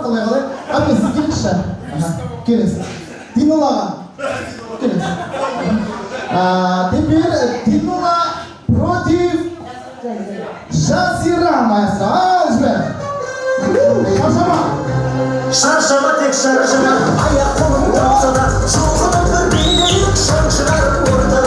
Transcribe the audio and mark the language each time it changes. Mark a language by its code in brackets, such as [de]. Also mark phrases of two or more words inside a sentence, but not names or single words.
[kk] Қалай? Әпке, сіз келіңізші. Келіңіз. Динулаға. Келіңіз. [ru] Теперь Динула против Жазира, маэстро. Жібер. [kk] Шаршама. Шаршама, тек шаршама, аяқ қолым тапса да, жоғынан бір билейік, шаң шығарып ортаға.